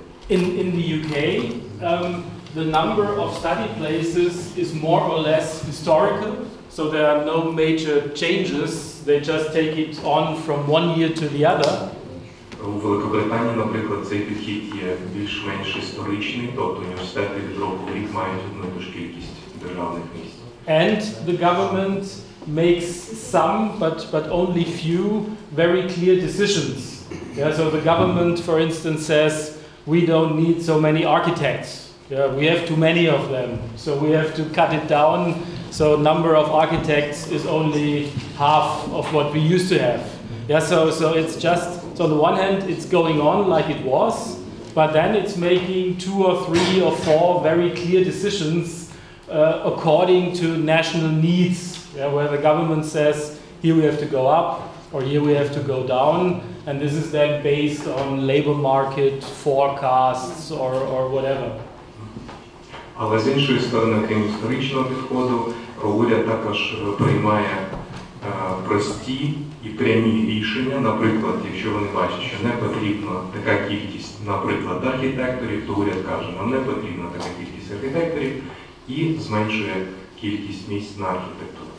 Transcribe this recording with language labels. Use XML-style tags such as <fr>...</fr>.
<en>In the UK, the number of study places is more or less historical, so there are no major changes. They just take it on from one year to the other.</en> <uk>У Великобританії, наприклад, цей підхід є більш-менш історичний, тобто університети від року в рік мають одну і ту ж кількість державних місць.</uk> <en>And the government makes some, but only few, very clear decisions. Yeah, so the government, for instance, says we don't need so many architects. Yeah, we have too many of them, so we have to cut it down. So number of architects is only half of what we used to have. Yeah, so it's just, so on the one hand it's going on like it was, but then it's making 2 or 3 or 4 very clear decisions according to national needs, yeah, where the government says here we have to go up or here we have to go down, and this is then based on labor market forecasts or whatever.</en> <uk>Але з іншої сторони, крім історичного підходу, уряд також приймає прості і прямі рішення. Наприклад, якщо вони бачать, що не потрібна така кількість, наприклад, архітекторів, то уряд каже, нам не потрібна така кількість архітекторів і зменшує кількість місць на архітектуру.</uk>